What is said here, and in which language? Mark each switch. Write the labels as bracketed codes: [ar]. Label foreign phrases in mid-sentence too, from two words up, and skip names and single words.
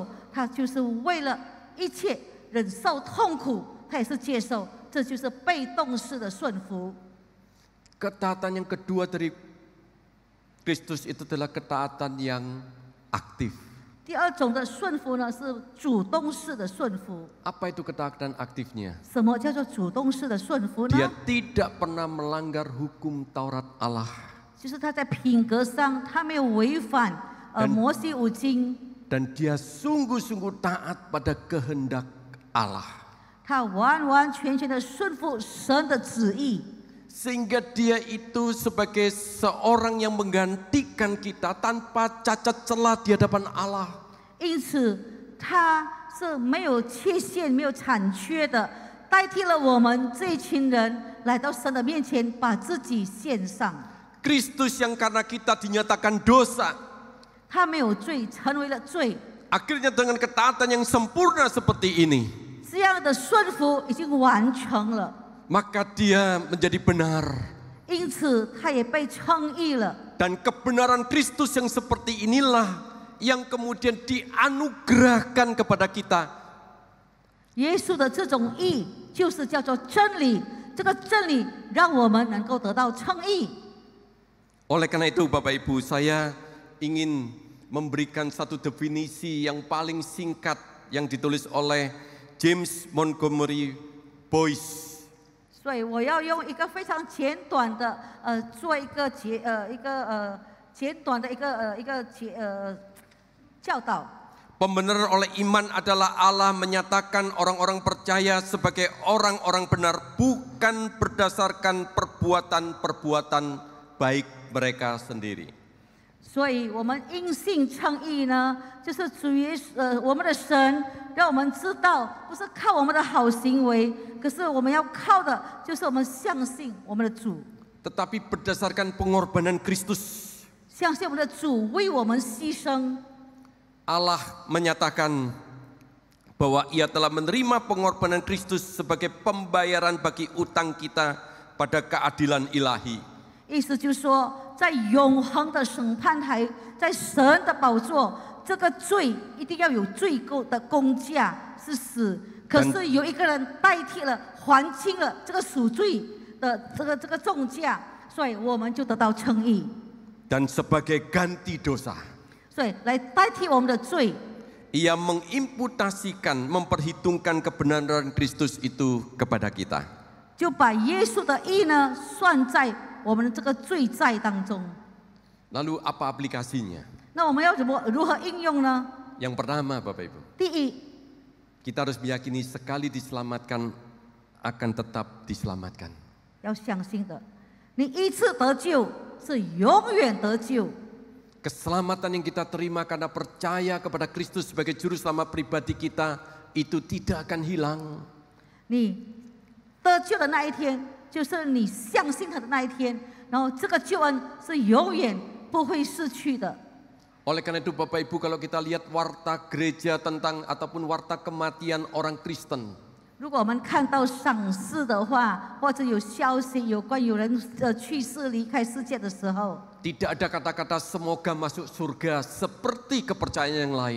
[zh] 他就是为了一切忍受痛苦，他也是接受。这就是被动式的顺服。 [id] Ketaatan yang kedua dari Kristus itu adalah ketaatan yang aktif. [zh] 第二种的顺服呢，是主动式的顺服。 [id] Apa itu ketaatan aktifnya? [zh] 什么叫做主动式的顺服呢？ [id] Dia tidak pernah melanggar hukum Taurat Allah. [zh] 就是他在品格上，他没有违反摩西五经， [id] Dan dia sungguh-sungguh taat pada kehendak Allah. [zh] 他完完全全的顺服神的旨意。 [id] Sehingga dia itu sebagai seorang yang menggantikan kita tanpa cacat celah di hadapan Allah. [zh] 因此，他是没有缺陷、没有残缺的，代替了我们这一群人来到神的面前，把自己献上。 [id] Kristus yang karena kita dinyatakan dosa, [zh] 他没有罪，成为了罪。 [id] akhirnya dengan ketaatan yang sempurna seperti ini, [zh] 这样的顺服已经完成了， [id] maka dia menjadi benar. [zh] 因此他也被称义了。 [id] Dan kebenaran Kristus yang seperti inilah yang kemudian dianugerahkan kepada kita. [zh] 耶稣的这种义就是叫做真理，这个真理让我们能够得到称义。 [id] Oleh karena itu Bapak Ibu, saya ingin memberikan satu definisi yang paling singkat yang ditulis oleh James Montgomery Boice. [zh] 所以我要用一个非常简短的做一个简短的教导。 [id] Pembenaran oleh iman adalah Allah menyatakan orang-orang percaya sebagai orang-orang benar bukan berdasarkan perbuatan-perbuatan baik mereka sendiri. [zh] 所以我们因信称义呢，就是主耶稣我们的神让我们知道，不是靠我们的好行为，可是我们要靠的就是我们相信我们的主， [id] Tetapi berdasarkan pengorbanan Kristus, [zh] 相信我们的主为我们牺牲。 [id] Allah menyatakan bahwa Ia telah menerima pengorbanan Kristus sebagai pembayaran bagi utang kita pada keadilan ilahi. [zh] 意思就是说，在永恒的审判台，在神的宝座，这个罪一定要有罪的公价是死，可是有一个人代替了，还清了这个赎罪的这个重价，所以我们就得到称义。 [id] Dan sebagai ganti dosa, [zh] 所以来代替我们的罪， [id] Ia mengimputasikan, memperhitungkan kebenaran Kristus itu kepada kita. [zh] 就把耶稣的义呢算在我们的这个罪债当中。 [id] Lalu apa aplikasinya? [zh] 那我们要如何应用呢？ [id] Yang pertama Bapak Ibu, [zh] 第一， [id] kita harus meyakini sekali diselamatkan akan tetap diselamatkan. [zh] 要相信的，你一次得救是永远得救。 [id] Keselamatan yang kita terima karena percaya kepada Kristus sebagai juru selamat pribadi kita itu tidak akan hilang. [zh] 你得救的那一天，就是你相信他的那一天，然后这个救恩是永远不会逝去的。 [id] Oleh karena itu Bapak Ibu, kalau kita lihat warta gereja tentang ataupun warta kematian orang Kristen, [zh] 如果我们看到赏识的话，或者有消息有关有人去世离开世界的时候， [id] tidak ada kata-kata semoga masuk surga seperti kepercayaan yang lain.